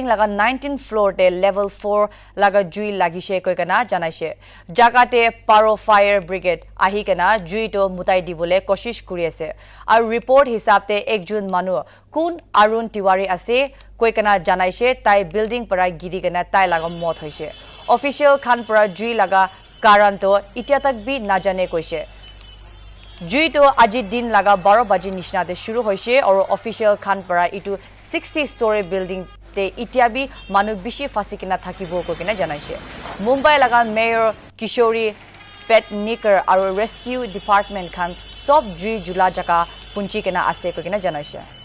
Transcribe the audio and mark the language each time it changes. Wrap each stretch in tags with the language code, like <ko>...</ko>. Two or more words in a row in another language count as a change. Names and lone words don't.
<nag>laga 19th floor te level 4 laga jui lagise koikana janaise Jakate Paro</nag> <en>Fire Brigade</en> <nag>ahikena jui to mutai dibole koshish kuri ase aru report hisabte ekjun manu kun Arun Tiwari ase koikana janaise tai building para giri kena tai laga mot hoise official khan para jui laga karan to itia tak bi na jane koise Jui to aji din laga 12 baji nishna de shuru hoise aur official khan para itu 60</nag> <en>story building</en> <nag>te itiabi manu bishi fasikina thakibo ko kina janaise Mumbai laga mayor Kishori Petnikar aur</nag> <en>rescue department</en> <nag>khan sob jui jula jaka punchi kina ase ko kina janaise</nag>